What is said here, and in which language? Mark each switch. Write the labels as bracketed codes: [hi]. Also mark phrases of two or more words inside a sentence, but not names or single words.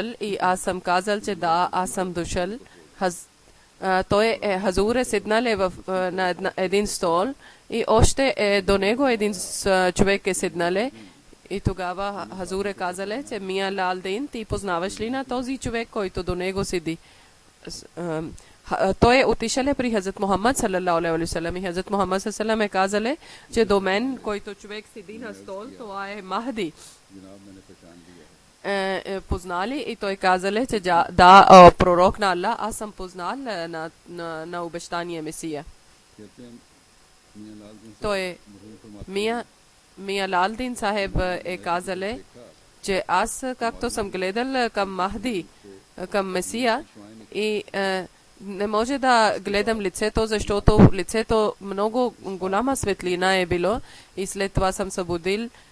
[bg] И аз съм казал, че да, аз съм дошъл. Той е Хазур седнале на един стол и още до него един човек е седнале. И тогава Хазур е казале, че Мия Лалдин, ти познаваш ли на този човек, който до него седи? Той е отишъл при Хазрат Мухаммад [ar] صلى الله عليه وسلم [bg] и Хазрат Мухаммад [ar] صلى الله عليه وسلم [bg] е казале, че до мен, който човек седи на стол, това е Махди. Познали и той казале, че да, пророк на Аллах, аз съм познал на обещания Месия. Той е Мия Лалдин Сахеб е казале, че аз както съм гледал към Махди, към Месия и не може да гледам лицето, защото лицето много голяма светлина е било и след това съм събудил